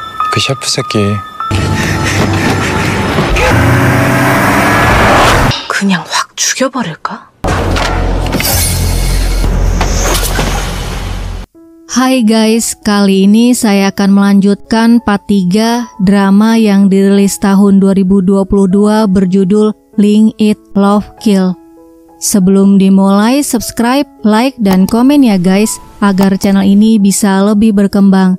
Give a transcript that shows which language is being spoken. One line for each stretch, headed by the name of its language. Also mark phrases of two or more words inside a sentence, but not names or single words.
Korean: 그 셰프 새끼. 그냥 확 죽여버릴까?
Indonesian: Hai guys, kali ini saya akan melanjutkan part 3 drama yang dirilis tahun 2022 berjudul Link Eat Love Kill. Sebelum dimulai,
English: subscribe, like,
Indonesian: dan komen ya guys, agar channel ini bisa lebih berkembang.